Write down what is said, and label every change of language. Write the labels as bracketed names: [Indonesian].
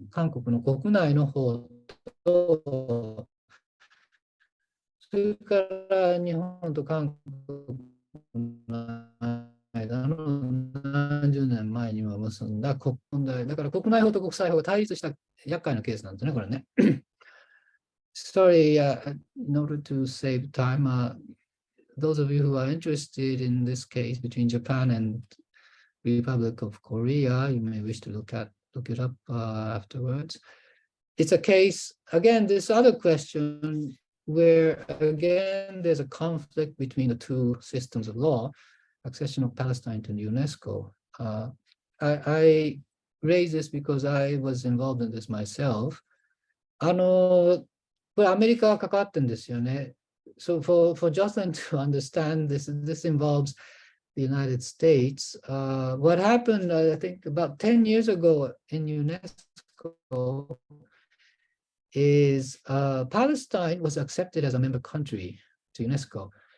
[Japanese] 韓国の国内の方と、それから日本と韓国の間の何十年前にも結んだ国問題、だから国内法と国際法が対立した厄介なケースなんですね、これね。 [English] Sorry, in order to save time, those of you who are interested in this case between Japan and Republic of Korea, you may wish to look it up afterwards. it's a case, again, this other question where, again, there's a conflict between the two systems of law, accession of Palestine to UNESCO. I raise this because I was involved in this myself. [Japanese] これアメリカが関わってんですよね。 [English] So for Jocelyn to understand this involves the United States. What happened, I think, about 10 years ago in UNESCO is Palestine was accepted as a member country to UNESCO.